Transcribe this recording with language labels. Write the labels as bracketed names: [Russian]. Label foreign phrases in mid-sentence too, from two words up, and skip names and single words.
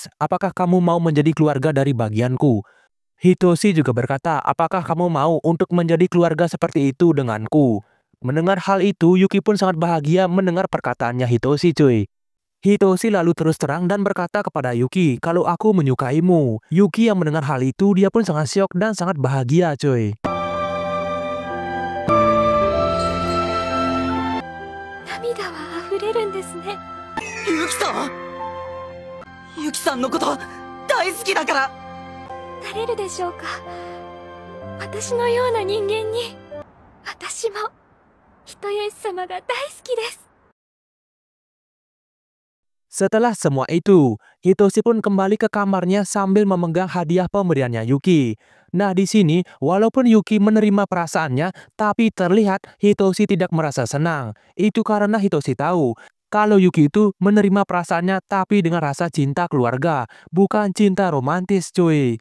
[Indonesian] Apakah kamu mau menjadi keluarga dari bagianku?" Hitoshi juga berkata, "Apakah kamu mau untuk menjadi keluarga seperti itu denganku?" Mendengar hal itu, Yuki pun sangat bahagia mendengar perkataannya Hitoshi cuy. Hitoshi lalu terus terang dan berkata kepada Yuki, "Kalau aku menyukaimu." Yuki yang mendengar hal itu, dia pun sangat syok dan sangat bahagia cuy. [Japanese] Yuki-san! Yuki-san のこと大好きだから。なれるでしょうか。私のような人間に。私も人吉様が大好きです。 [Indonesian] Setelah semua itu, Hitoshi pun kembali ke kamarnya sambil memegang hadiah pemberiannya Yuki. Nah, di sini walaupun Yuki menerima perasaannya, tapi terlihat Hitoshi tidak merasa senang. Itu karena Hitoshi tahu kalau Yuki itu menerima perasaannya tapi dengan rasa cinta keluarga, bukan cinta romantis cuy.